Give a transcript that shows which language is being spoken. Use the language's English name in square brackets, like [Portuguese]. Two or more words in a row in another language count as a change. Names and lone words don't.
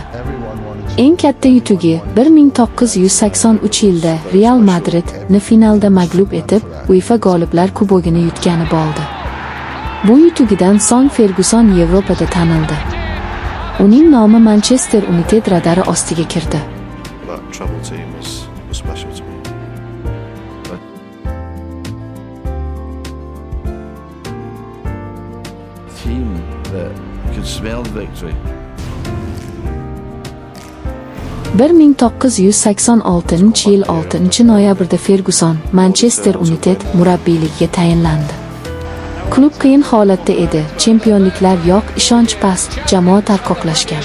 [Uzbek] Eng katta yutug'i 1983 yilda Real Madridni finalda mag'lub etib, UEFA G'oliblar Kubogini yutgani bo'ldi. Bu yutug'idan so'ng Ferguson Yevropada tanildi. Uning nomi Manchester United radari ostiga kirdi. [English] Team that could smell the victory. [Uzbek] 1986-yil 6-noyabrda Ferguson Manchester United murabbiyligiga tayinlandi. Klub qiyin holatda edi, chempionliklar yo'q, ishonch past, jamoa tarqoqlashgan.